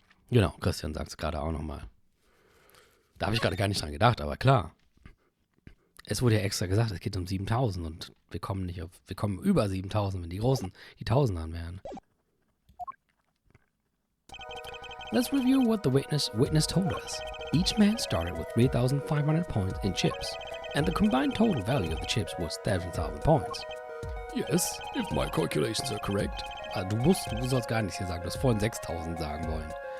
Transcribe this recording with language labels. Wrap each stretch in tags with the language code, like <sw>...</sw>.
<de>Genau, Christian sagt es gerade auch nochmal. Da habe ich gerade gar nicht dran gedacht, aber klar. Es wurde ja extra gesagt, es geht um 7.000 und wir kommen über 7.000, wenn die Großen die Tausendern wären.</de> <en>Let's review what the witness told us. Each man started with 3,500 points in chips, and the combined total value of the chips was 7,000 points. Yes, if my calculations are correct.</en> <de>Du sollst gar nichts hier sagen, du hast vorhin 6.000 sagen wollen.</de>